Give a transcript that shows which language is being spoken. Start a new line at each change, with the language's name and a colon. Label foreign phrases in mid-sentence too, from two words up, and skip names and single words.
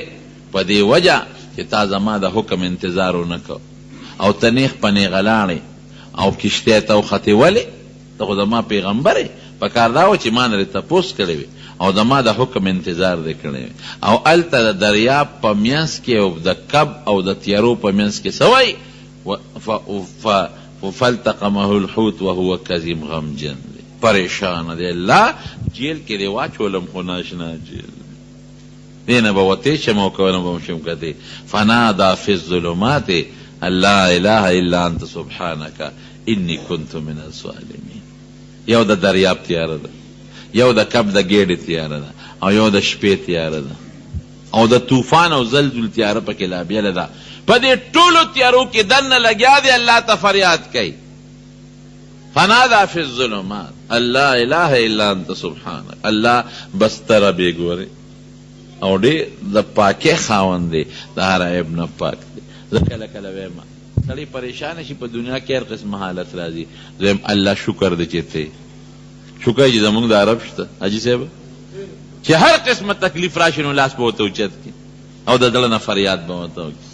Pashto: په دې وجه چې تا زما د حکم انتظار ونه کو او ته نیغ په نیغه لاړې او کشتۍ ته وختې. ولې؟ ته خو زما پیغمبر یې، پکار دا و چې ما نه دې تپوس کړی وي او زما د حکم انتظار دې کړی وي. او هلته د دریاب په منځ کې او د کب او د تیارو په منځ کې څه وایي؟
Arabic: فالتقمه الحوت وهو کظیم غمجن.
Pashto: پریشان دی. الله جیل کې دې واچولم خو ناشنا جیل دې نه به وتې شم او که نه به شم کتې.
Arabic: فنادا فی الظلمات ان لا اله الا انت سبحانک انی کنت من الظالمین.
Pashto: یو د دریاب تیاره ده، یو د کب د ګېډې تیاره ده، او یو د شپې تیاره ده، او د طوفان او زلزل تیاره پکې لا بیله ده. په دې ټولو تیارو کې دننه لګیا دی، الله ته فریاد کوي.
Arabic: فنادا فی الظلمات ان لا اله الا انت سبحانک.
Pashto: الله بس ته رب یې ګورې او ډېر د پاکۍ خاوند دی، د هر عیب نه پاک دی. زه کله کله وایم سړی پریشانه شي په دنیا کې هر قسم حالت راځي، زه الله شکر دی چې ته شکر چې زمونږ د عرب شته حاجي صاحب چې هر قسمه تکلیف راشي نو لاس به ورته اوچت کړي او د زړه نه فریاد به ورته وکړي.